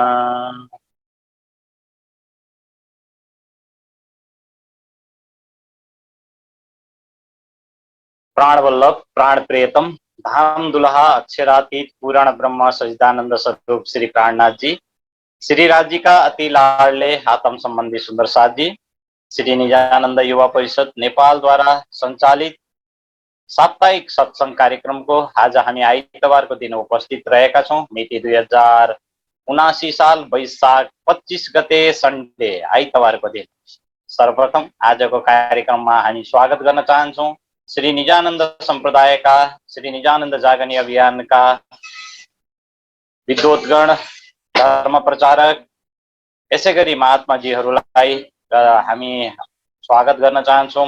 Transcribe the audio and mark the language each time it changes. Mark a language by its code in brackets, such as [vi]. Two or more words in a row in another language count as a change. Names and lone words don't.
[hi] प्राण वल्लभ प्राण प्रियतम धाम दुल्हा अक्षरातीत पूर्ण ब्रह्म सचिदानंद स्वरूप श्री प्राणनाथ जी, श्री राज जी का अति लाडले आत्म संबंधी सुंदर साथ जी, श्री निजानंद युवा परिषद नेपाल द्वारा संचालित साप्ताहिक सत्संग कार्यक्रम को [ne] आज हामी आइतबारको दिन उपस्थित रहेका छौं। मिति 2079 साल वैशाख 25 गते सन्डे आइतबारको दिन। सर्वप्रथम आजको कार्यक्रममा हामी स्वागत गर्न चाहन्छौं श्री निजानन्द सम्प्रदायका श्री निजानन्द जागनी अभियानका विद्वद्गण, धर्म प्रचारक, यसैगरी महात्माजीहरूलाई हामी स्वागत गर्न चाहन्छौं।